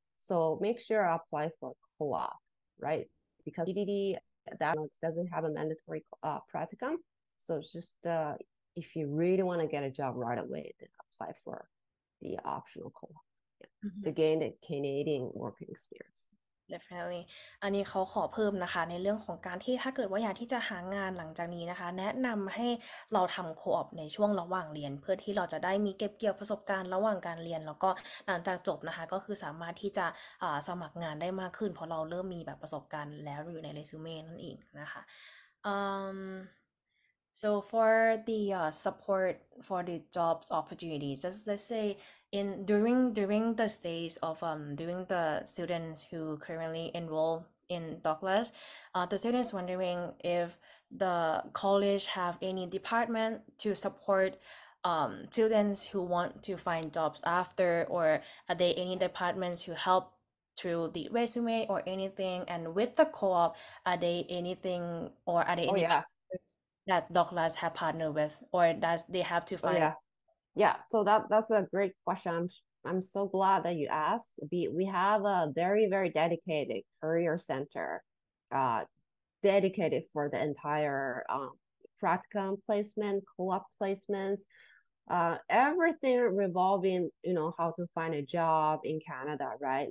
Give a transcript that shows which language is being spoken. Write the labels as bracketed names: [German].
[English] So make sure I apply for co-op, right? Because EDD that doesn't have a mandatory practicum. So just if you really want to get a job right away, then apply for the optional co-op to gain the Canadian working experience. [Thai] Definitely อันนี้เขาขอเพิ่มนะคะในเรื่องของการที่ถ้าเกิดว่าอยากที่จะหางานหลังจากนี้นะคะแนะนำให้เราทำโคออปในช่วงระหว่างเรียนเพื่อที่เราจะได้มีเก็บเกี่ยวประสบการณ์ระหว่างการเรียนแล้วก็หลังจากจบนะคะก็คือสามารถที่จะ สมัครงานได้มากขึ้นเพราะเราเริ่มมีแบบประสบการณ์แล้วอยู่ในเรซูเม่นั่นเองนะคะ [English] So for the support for the jobs opportunities, just let's say during the stays of during the students who currently enroll in Douglas, the students wondering if the college have any department to support students who want to find jobs after, or are there any departments who help through the resume or anything? And with the co-op, are there anything or are there any that Douglas have partnered with, or does they have to find? Yeah. So that's a great question. I'm so glad that you asked. We have a very dedicated career center, dedicated for the entire practicum placement, co-op placements, everything revolving, how to find a job in Canada, right?